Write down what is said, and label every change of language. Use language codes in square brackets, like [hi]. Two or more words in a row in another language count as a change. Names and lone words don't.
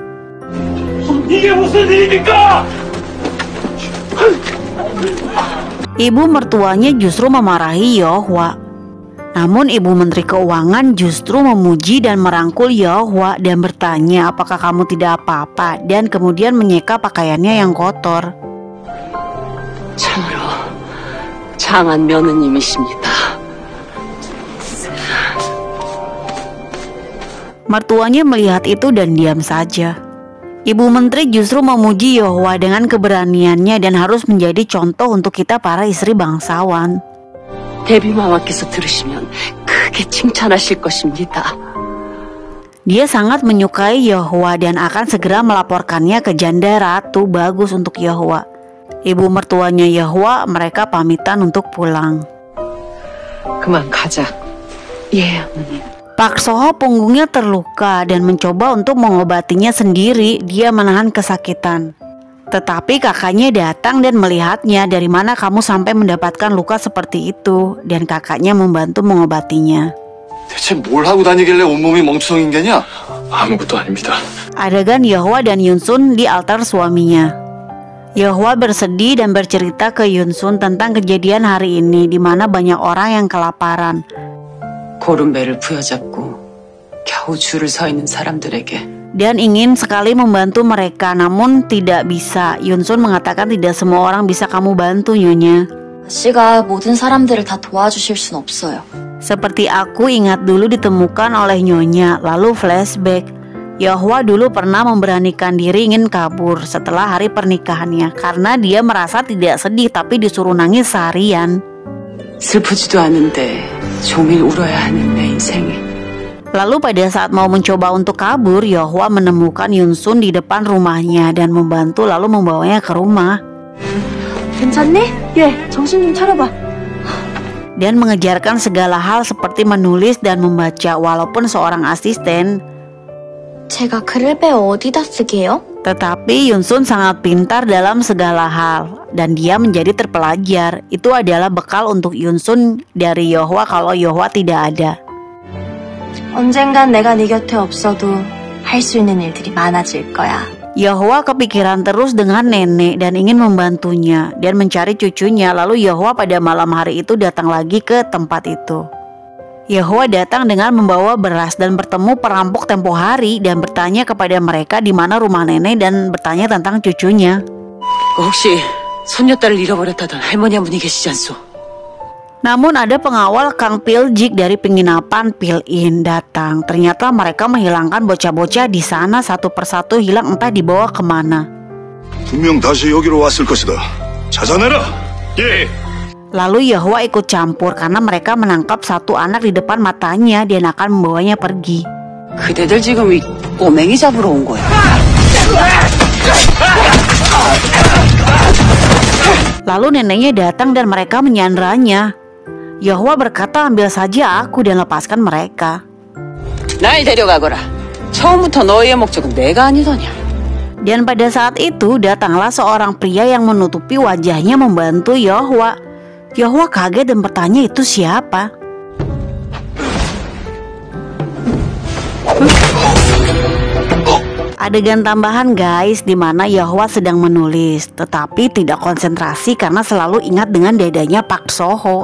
[id] Ibu mertuanya justru memarahi Yahwa. Namun ibu menteri keuangan justru memuji dan merangkul Yahwa dan bertanya apakah kamu tidak apa-apa, dan kemudian menyeka pakaiannya yang kotor. [ko] 참으로 장한 며느님이십니다. [id] Mertuanya melihat itu dan diam saja. Ibu menteri justru memuji Yahwa dengan keberaniannya dan harus menjadi contoh untuk kita para istri bangsawan. [ko] 대비마마께서 들으시면 크게 칭찬하실 것입니다. [id] Dia sangat menyukai Yahwa dan akan segera melaporkannya ke janda ratu. Bagus untuk Yahwa. Ibu mertuanya Yahwa, mereka pamitan untuk pulang. [ko] 그만 가자. 예, 어머님. [id] Pak Soho punggungnya terluka dan mencoba untuk mengobatinya sendiri. Dia menahan kesakitan. Tetapi kakaknya datang dan melihatnya. Dari mana kamu sampai mendapatkan luka seperti itu? Dan kakaknya membantu mengobatinya. [ko] 대체 뭘 하고 다니길래 온몸이 멍청인 게냐? 아무것도 아닙니다. [id] Adegan Yahwa dan Yunsun di altar suaminya. Yahwa bersedih dan bercerita ke Yunsun tentang kejadian hari ini di mana banyak orang yang kelaparan. [ko] 고른배를 부여잡고 겨우 줄을 서 있는 사람들에게 [id] Dan ingin sekali membantu mereka, namun tidak bisa. Yunsun mengatakan tidak semua orang bisa kamu bantu, Nyonya. [ko] 아씨가 모든 사람들을 다 도와주실 순 없어요. [id] Seperti aku ingat dulu ditemukan oleh Nyonya. Lalu flashback. Yahwa dulu pernah memberanikan diri ingin kabur setelah hari pernikahannya karena dia merasa tidak sedih tapi disuruh nangis seharian. [ko] 슬프지도 않은데 종일 울어야 하는 내 인생에. [id] Lalu pada saat mau mencoba untuk kabur, Yahwa menemukan Yunsun di depan rumahnya dan membantu lalu membawanya ke rumah. [ko] 괜찮니? 예, 정신 좀 차려봐. [id] Dan mengejarkan segala hal seperti menulis dan membaca walaupun seorang asisten. [ko] 제가 글을 빼 어디다 쓰게요? [id] Tetapi Yunsun sangat pintar dalam segala hal dan dia menjadi terpelajar. Itu adalah bekal untuk Yunsun dari Yahwa kalau Yahwa tidak ada. [ko] 언젠간 내가 네 곁에 없어도 할 수 있는 일들이 많아질 거야. [id] Yahwa kepikiran terus dengan nenek dan ingin membantunya dan mencari cucunya. Lalu Yahwa pada malam hari itu datang lagi ke tempat itu. Yahwa datang dengan membawa beras dan bertemu perampok tempo hari dan bertanya kepada mereka di mana rumah nenek dan bertanya tentang cucunya. [ko] 혹시 손녀딸을 잃어버렸다던 할머니 한 분이 계시지 않소? [id] Namun ada pengawal Kang Piljik dari penginapan Pil-in datang. Ternyata mereka menghilangkan bocah-bocah di sana satu persatu hilang entah dibawa kemana. [ko] 분명 다시 여기로 왔을 것이다. 찾아내라. 예. [id] Lalu Yahwa ikut campur karena mereka menangkap satu anak di depan matanya dan akan membawanya pergi. [ko] 그대들 지금 이 꼬맹이 잡으러 온 거야. [id] Lalu neneknya datang dan mereka menyandranya. Yahwa berkata, ambil saja aku dan lepaskan mereka. [ko] 날 데려가거라. 처음부터 너희의 목적은 내가 아니더냐. [id] Dan pada saat itu datanglah seorang pria yang menutupi wajahnya membantu Yahwa. Yahwa kaget dan bertanya itu siapa. Adegan tambahan guys, di mana Yahwa sedang menulis, tetapi tidak konsentrasi karena selalu ingat dengan dadanya Pak Soho.